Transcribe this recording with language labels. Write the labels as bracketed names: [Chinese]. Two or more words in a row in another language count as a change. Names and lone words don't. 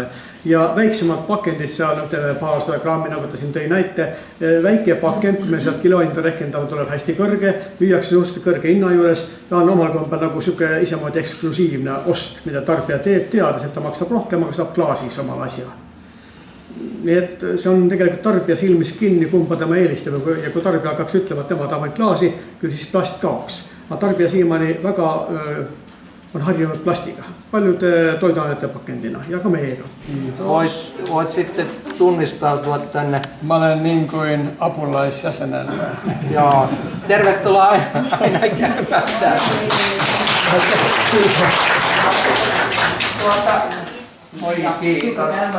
[Estonian] Ja väiksemad pakendid seal, paar 100 grammi, nagu ta siin tõi näite, väike pakend, kui me sealt kilohinda rehkendame, tuleb hästi kõrge, müüakse suhteliselt kõrge hinna juures, ta on omal kombel nagu siuke isemoodi eksklusiivne ost, mida tarbija teeb, teades, et ta maksab rohkem, aga saab klaasis omal asja. Nii et see on tegelikult tarbija silmis kinni, kumba tema eelistab ja kui tarbija hakkaks ütlema, et tema tahab klaasi, küll siis plast kaoks. Aga tarbija siiamaani väga on harjunud plastiga, paljude toiduainete pakendina ja ka meiega. [Finnish] Voit sitten tunnistautua tänne. Mä olen niin kuin apulaisjäsenen. Joo, tervetuloa aina käymään täällä. Moi, kiitos.